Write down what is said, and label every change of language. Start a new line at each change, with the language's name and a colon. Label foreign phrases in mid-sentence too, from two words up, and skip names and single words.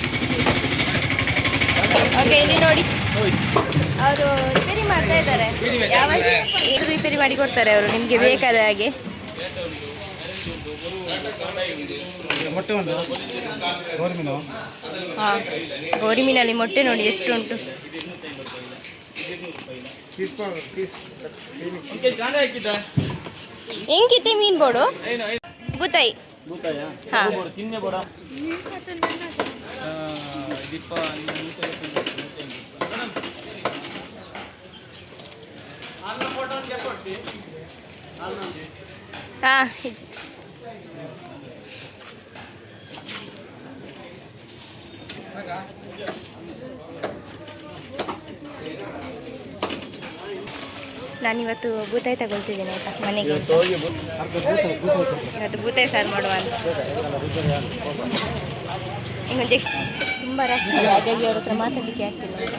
Kannada: ಓಕೆ, ಇಲ್ಲಿ ನೋಡಿ ಅವರು ರಿಪೇರಿ ಮಾಡ್ತಾ ಇದ್ದಾರೆ. ಯಾವ ರಿಪೇರಿ ಮಾಡಿ ಕೊಡ್ತಾರೆ ಅವರು ನಿಮಗೆ ಬೇಕಾದ ಹಾಗೆ. ಹಾಂ, ಗೋರಿ ಮೀನಲ್ಲಿ ಮೊಟ್ಟೆ ನೋಡಿ ಎಷ್ಟು ಉಂಟು.
Tulu: ಹೆಂಗಿತ್ತೆ ಮೀನು ಬೋಡು?
Kannada: ಬೂತಾಯಿ. ಹಾಂ,
Tulu: ತಿನ್ನೆ ಬೋಡ
Kannada: ಹಾಂ. ನಾನಿವತ್ತು ಬೂತಾಯಿ ತಗೊಳ್ತಿದ್ದೀನಿ ಆಯಿತಾ, ಮನೆಗೆ. ಇವತ್ತು ಬೂತಾಯಿ ಸಾರು ಮಾಡುವ ಅಂತ. ಇನ್ನೊಂದು ತುಂಬ ರಶ್ ಇದೆ, ಹಾಗಾಗಿ ಅವ್ರ ಹತ್ರ ಮಾತಾಡಲಿಕ್ಕೆ ಆಗ್ತಿಲ್ಲ.